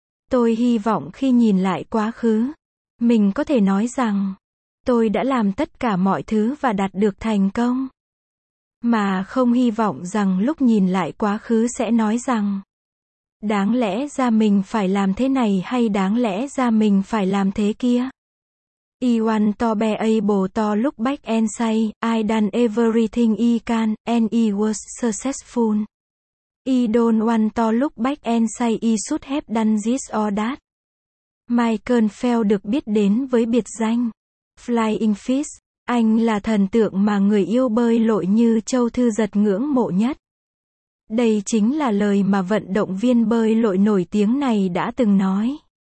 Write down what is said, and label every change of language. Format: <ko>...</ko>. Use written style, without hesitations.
<vi>Tôi hy vọng khi nhìn lại quá khứ, mình có thể nói rằng, tôi đã làm tất cả mọi thứ và đạt được thành công. Mà không hy vọng rằng lúc nhìn lại quá khứ sẽ nói rằng, đáng lẽ ra mình phải làm thế này hay đáng lẽ ra mình phải làm thế kia.</vi> <en>Ewan to be able to look back and say, I done everything I can, and I was successful. I don't want to look back and say I should have done this or that.</en> <vi>Michael Phelps được biết đến với biệt danh Flying Fish. Anh là thần tượng mà người yêu bơi lội như Châu Thư Giật ngưỡng mộ nhất. Đây chính là lời mà vận động viên bơi lội nổi tiếng này đã từng nói.</vi>